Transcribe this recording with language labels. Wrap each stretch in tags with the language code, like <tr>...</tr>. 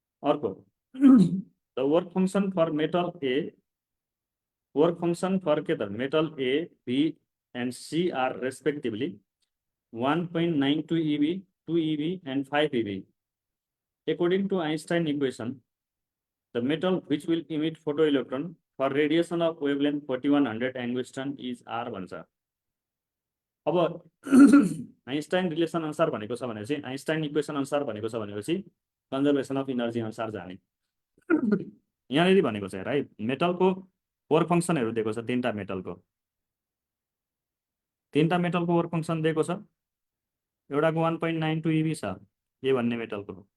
<ne>अर्को</ne> <en>the work function for metal A, work function for</en> <ne>के त</ne> <en>Metal A, B and C are respectively 1.92 eV, 2 eV and 5 eV. According to Einstein equation, the metal which will emit photoelectron for radiation of wavelength 4100 angstrom is R</en> <ne>भन्छ. अब Einstein relation अनुसार भनेको छ भनेपछि, Einstein equation अनुसार भनेको छ भनेपछि कन्जर्भेसन अफ इनर्जी अनुसार जाने. यहाँनिर भनेको छ हेर है, मेटलको वर्क फङ्सनहरू दिएको छ. तीनटा मेटलको वर्क फङ्सन दिएको छ. एउटाको 1.92 eV छ ए भन्ने मेटलको.</ne>